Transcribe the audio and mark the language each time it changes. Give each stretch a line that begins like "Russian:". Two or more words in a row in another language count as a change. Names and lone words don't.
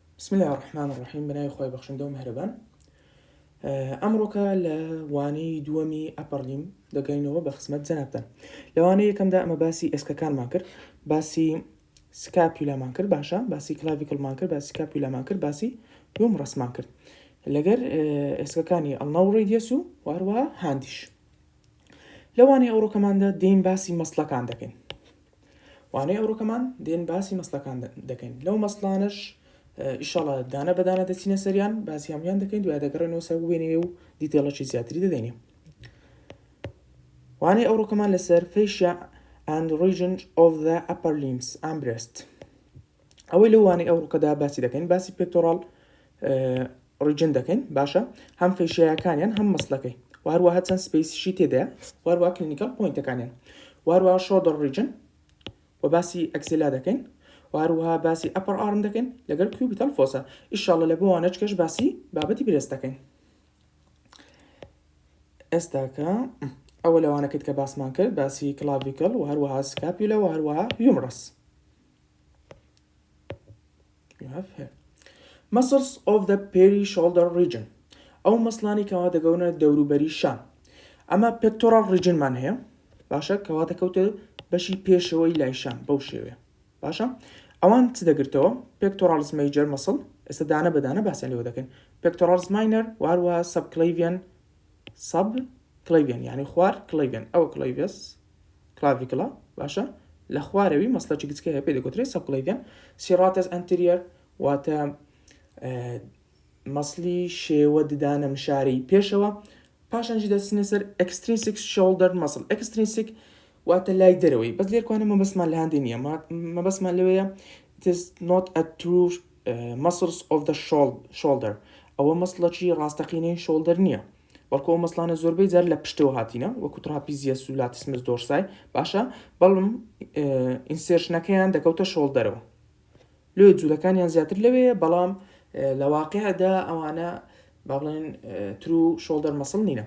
Arabic: بسم الله الرحمن الرحیم
Central Kurdish: بنای خۆی بەخشندە و مهرەبان. ئەمڕۆکە لە وانەی دووەمی ئەپەرلیم دەگەینەوە بە خزمەت جەنابتان. لەوانەیە یەکەمدا ئەمە باسی ئێسکەکانمان کرد، باسی سکاپیولامان کرد، باشە باسی کلاڤیکڵمان کرد، باسی سکاپیولامان کرد، باسی هیومرەسمان کرد لەگەر ئێسکەکانی ئەڵناو و ڕێدیەس و هەروەها هاندیش. لەوانەیە ئەوڕۆکەماندا دێین باسی مەسڵەکان دەکەین. وانەیە ئەوڕۆکەمان دێن باسی مەسڵەکان دەکەین. لەو مەسڵانش ئیشەڵە دانە بەدانە دەچینە سەریان، باسی هەمویان دەکەین، دوای دەگەڕێنەوە سەر وێنێ و دیتێڵەکی زیاتری دەدەینێ. وانەیە ئەوڕۆکەمان لەسەر
English: fascia and region of the upper limbs and breast.
Central Kurdish: ئەوەی لەو وانەی ئەوڕۆکەدا باسی دەکەین، باسی
English: pectoral region
Central Kurdish: دەکەین، باشە هەم فێشیایەکانیان هەم مەسڵەکەی، وهروەها چەند سپیسیشی تێدایە، وهروەها
English: clinical points,
Central Kurdish: وهروەها
English: shoulder region
Central Kurdish: و باسی ئەکسیلا دەکەین، وهروەها باسی
English: upper arm
Central Kurdish: دەکەین لەگەر
English: cubital fossa.
Central Kurdish: ئیشەڵە لە بۆوانەچکەش باسی بابەتی برێست دەکەین. ئێستاکە ئەوە لەوانەکەیت کە باسمان کرد، باسی کلاڤیکڵ و هەروەها سکاپیولا و هەروەها هیومرەس.
English: Muscles of the peri-shoulder region.
Central Kurdish: ئەو مەسڵانی کەوا دەگەونە دەوروبەری شان. ئەمە
English: pectoral region
Central Kurdish: هەیە، باشە کەواتە کەوتە بەشی پێشەوەی لای شان بەو شێوەیە، باشە ئەوان چ دەگرتەوە؟
English: pectoralis major muscle,
Central Kurdish: ئێستا دانە بەدانە باسییان لێوە دەکەین.
English: pectoralis minor
Central Kurdish: و هەروەها سەبکلەیڤیان یعنی خوار کلەیڤیان، ئەوە کلەیڤس کلاڤیکڵە، باشە لە خوارەوی مەسڵێکی گچکە هەیە پێ دەگوترێت سەبکلەیڤیان.
English: serratus anterior
Central Kurdish: واتە مەسڵی شێوە ددانە مشاری پێشەوە، پاشانجی دەچینە سەر
English: extrinsic shoulder muscle.
Central Kurdish: extrinsic واتە لای دەرەوەی، بەس لێرکوانە مەبەستمان لە هەندێک نییە، مەبەستمان لەوەیە
English: it is not a true muscles of the shoulder.
Central Kurdish: ئەوە مەسڵەکی ڕاستەقینەی شۆڵدەر نییە، بەڵکو ئەو مەسڵانە زۆربەی جار لە پشتەوە هاتینە، وەکو تراپیزیەس و
English: latissimus dorsi,
Central Kurdish: باشە بەڵام ئینسێرشنەکەیان دەکەوتە شۆڵدەرەوە، لێ جوولەکانیان زیاتر لەوەیە، بەڵام لە واقعدا ئەوانە با بڵێن
English: true shoulder muscle
Central Kurdish: نینە.